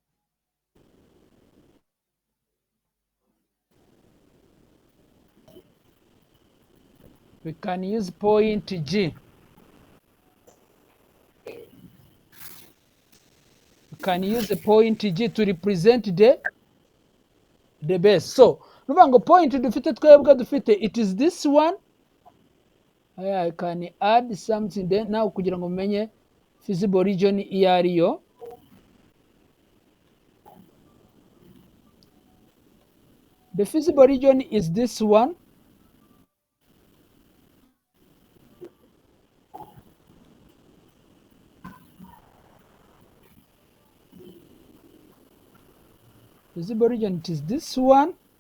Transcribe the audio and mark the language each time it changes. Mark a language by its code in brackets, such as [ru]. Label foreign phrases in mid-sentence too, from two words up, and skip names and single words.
[en] We can use point G. We can use the point G to represent the base. [rw] So nuvuga ngo point dufite twebwe dufite, [en] it is this one. I can add something then now [rw] kugira ngo menye [en] feasible region [rw] iyo ariyo. [en] The feasible region is this one. Feasible region, it is this one.